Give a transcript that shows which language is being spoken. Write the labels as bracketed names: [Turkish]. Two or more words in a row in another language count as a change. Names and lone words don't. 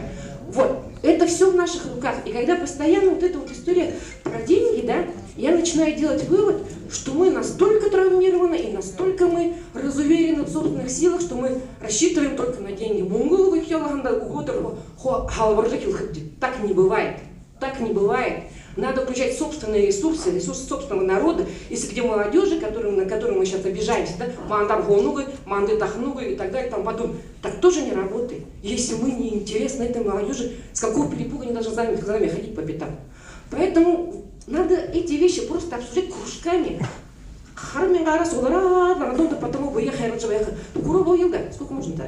[Russian] Вот, это все в наших руках. И когда постоянно вот эта вот история про деньги, да, я начинаю делать вывод, что мы настолько травмированы и настолько мы разуверены в собственных силах, что мы рассчитываем только на деньги. Так не бывает. Так не бывает. Надо включать собственные ресурсы, ресурсы собственного народа. И среди молодежи, на которую мы сейчас обижаемся, да, мандам гонугы, манды тахнугы и так далее, там потом, так тоже не работает. Если мы не интересны этой молодежи, с какого перепуга они должны за нами ходить по пятам. Поэтому надо эти вещи просто обсуждать кружками. Сколько можно-то?